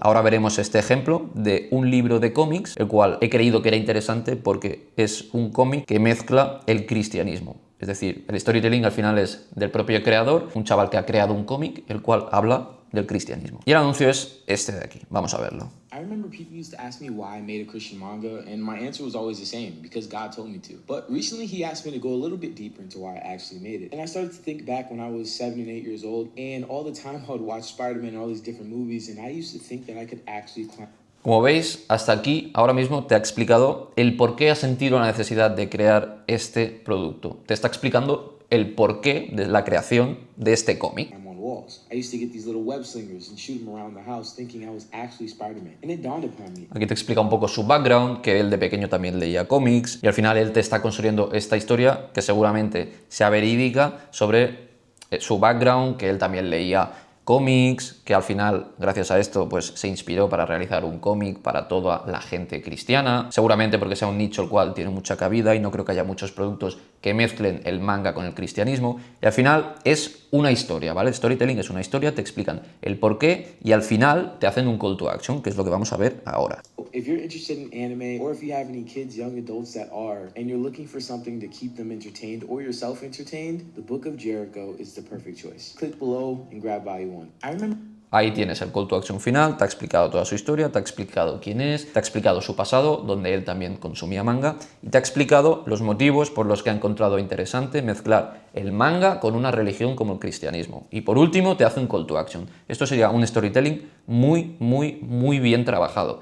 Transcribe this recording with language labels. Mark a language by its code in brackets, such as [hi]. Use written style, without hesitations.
[es] Ahora veremos este ejemplo de un libro de cómics, el cual he creído que era interesante porque es un cómic que mezcla el cristianismo. Es decir, el storytelling al final es del propio creador, un chaval que ha creado un cómic, el cual habla del cristianismo. Y el anuncio es este de aquí. Vamos a verlo. [en] I remember people used to ask me why I made a Christian manga, and my answer was always the same, because God told me to. But recently he asked me to go a little bit deeper into why I actually made it. And I started to think back when I was 7 and 8 years old, and all the time I would watch Spider-Man and all these different movies, and I used to think that I could actually climb. [es] Como veis, hasta aquí ahora mismo te ha explicado el por qué ha sentido la necesidad de crear este producto. Te está explicando el porqué de la creación de este cómic. [en] Walls. I used to get these little web slingers and shoot them around the house thinking I was actually Spider-Man. And it dawned upon me. [es] Aquí te explica un poco su background, que él de pequeño también leía cómics y al final él te está construyendo esta historia que seguramente sea verídica sobre su background, que él también leía cómics, que al final, gracias a esto, pues se inspiró para realizar un cómic para toda la gente cristiana, seguramente porque sea un nicho el cual tiene mucha cabida y no creo que haya muchos productos que mezclen el manga con el cristianismo, y al final es una historia, ¿vale? Storytelling es una historia, te explican el porqué y al final te hacen un call to action, que es lo que vamos a ver ahora. [en] If you're interested in anime, or if you have any kids, young adults that are, and you're looking for something to keep them entertained or yourself entertained, the Book of Jericho is the perfect choice. Click below and grab volume 1. I remember. [es] Ahí tienes el call to action final, te ha explicado toda su historia, te ha explicado quién es, te ha explicado su pasado, donde él también consumía manga, y te ha explicado los motivos por los que ha encontrado interesante mezclar el manga con una religión como el cristianismo. Y por último, te hace un call to action. Esto sería un storytelling muy bien trabajado.